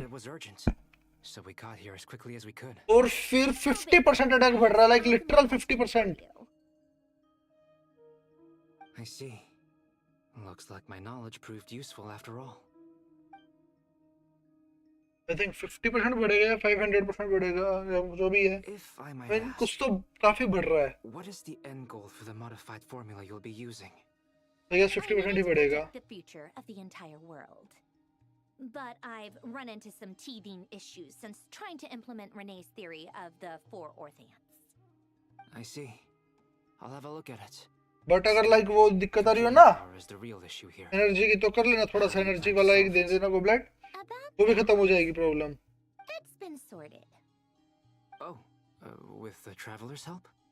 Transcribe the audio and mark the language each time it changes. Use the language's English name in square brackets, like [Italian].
[English] It was urgent, so we got here as quickly as we could. [Hindi] और फिर 50% attack बढ़ रहा है, [English] like literal 50%. I see. Looks like my knowledge proved useful after all. I think [Hindi] 50% बढ़ेगा या 500% बढ़ेगा, जो भी है। [English] If I might [Hindi] कुछ [English] ask, [Hindi] तो काफी बढ़ रहा है। [English] what is the end goal for the modified formula you'll be using? I guess [Hindi] 50% ही बढ़ेगा. [English] The future of the entire world. But I've run into some teething issues since trying to implement Renee's theory of the four orthants. I see. I'll have a look at it. [Hindi] But अगर like वो दिक्कत आ रही हो ना [English] Power is the real issue here. [Hindi] Energy की तो कर लेना थोड़ा सा एनर्जी वाला एक दे देना गोबलेट वो भी खत्म हो जाएगी problem. [English] It's been sorted. Oh, with the traveler's help?